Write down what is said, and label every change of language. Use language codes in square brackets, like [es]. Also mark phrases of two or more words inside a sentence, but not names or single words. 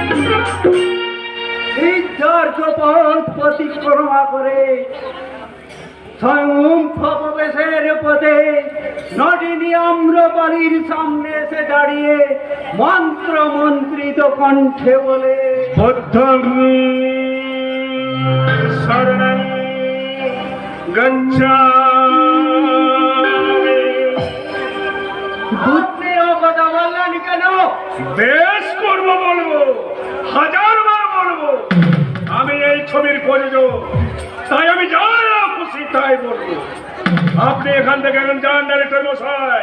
[bn] সিদ্ধার্থ পথ প্রতিক্রমা করে স্বয়ং ভববেশের পথে নটিনী আম্রপালির সামনে এসে দাঁড়িয়ে মন্ত্র মন্ত্রিত কণ্ঠে বলে, [pi] বুদ্ধং শরণং গচ্ছামি। [bn] বুদ্ধে ও কথা বললেন কেন? বেশ করবো, বলবো, হাজারবার বলবো। আমি এই ছবির প্রযোজক, তাই আমি যা খুশি তাই বলবো। আপনি এখান থেকে এখন যান, ডাইরেক্টর মশাই।